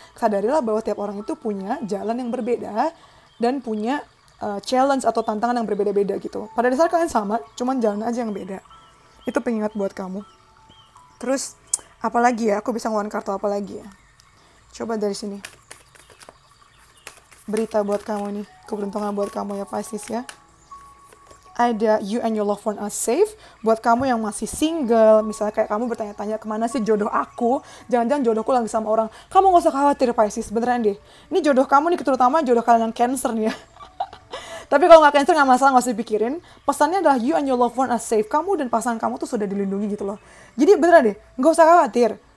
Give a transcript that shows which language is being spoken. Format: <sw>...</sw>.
<id>Sadarilah bahwa tiap orang itu punya jalan yang berbeda dan punya challenge atau tantangan yang berbeda-beda gitu. Pada dasarnya kalian sama, cuman jalan aja yang beda. Itu pengingat buat kamu. Terus, apalagi ya? Aku bisa ngeluarin kartu apa lagi ya? Coba dari sini. Berita buat kamu nih. Keberuntungan buat kamu ya, Pisces ya.</id> <en>Ada you and your loved one are safe.</en> <id>Buat kamu yang masih single, misalnya kayak kamu bertanya-tanya kemana sih jodoh aku, jangan-jangan jodohku lagi sama orang. Kamu gak usah khawatir, Pisces, beneran deh. Ini jodoh kamu nih, terutama jodoh kalian yang Cancer nih ya. Tapi kalau nggak Cancer nggak masalah, nggak usah dipikirin. Pesannya adalah you and your loved one are safe. Kamu dan pasangan kamu tuh sudah dilindungi gitu loh. Jadi beneran deh, nggak usah khawatir.</id>